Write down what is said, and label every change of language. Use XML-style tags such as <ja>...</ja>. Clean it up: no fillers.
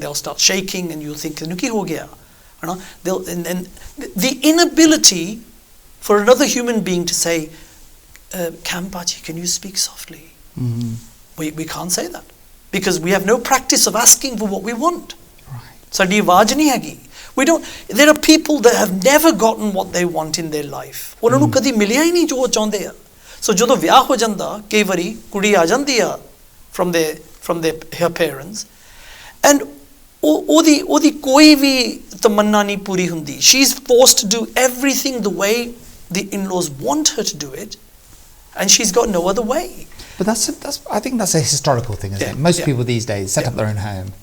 <en>They'll start shaking, and you'll think,</en> <pa>"Nuki ho gaya."</pa> <en>And the inability for another human being to say, "Kam Paji, can you speak softly?" We can't say that because we have no practice of asking for what we want.</en> <pa>Sadi awaaz nahi hegi.</pa> <en>There are people that have never gotten what they want in their life.</en> <pa>ਉਹਨਾਂ ਨੂੰ ਕਦੀ ਮਿਲਿਆ ਹੀ ਨਹੀਂ ਜੋ ਚਾਹੁੰਦੇ ਆ. So ਜਦੋਂ ਵਿਆਹ ਹੋ ਜਾਂਦਾ, ਕਈ ਵਾਰੀ ਕੁੜੀ ਆ ਜਾਂਦੀ ਆ</pa> <en>from her parents,</en> <pa>and ਉਹਦੀ ਕੋਈ ਵੀ ਤਮੰਨਾ ਨਹੀਂ ਪੂਰੀ ਹੁੰਦੀ.</pa> <en>She's forced to do everything the way the in-laws want her to do it, and she's got no other way. But I think that's a historical thing, isn't it? Most people these days set up their own home.</en>